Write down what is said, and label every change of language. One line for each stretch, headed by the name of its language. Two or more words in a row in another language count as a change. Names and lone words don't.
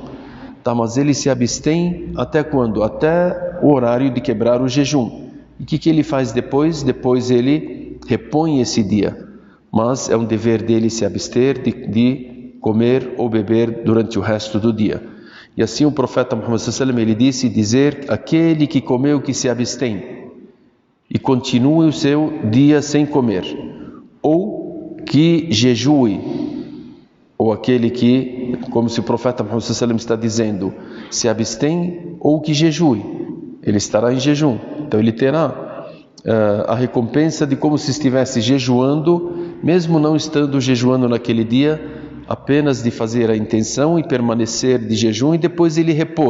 Portuguese: Tá, mas ele se abstém até quando? Até o horário de quebrar o jejum. E o que ele faz depois? Depois ele repõe esse dia. Mas é um dever dele se abster de comer ou beber durante o resto do dia. E assim o profeta Muhammad
Arabic: صلى الله عليه وسلم
Portuguese: ele disse dizer: aquele que comeu, que se abstém e continue o seu dia sem comer, ou que jejue, ou aquele que, como se o profeta Muhammad
Arabic: صلى الله عليه وسلم
Portuguese: está dizendo, se abstém ou que jejue, ele estará em jejum. Então ele terá a recompensa de como se estivesse jejuando, mesmo não estando jejuando naquele dia, apenas de fazer a intenção e permanecer de jejum e depois ele repor.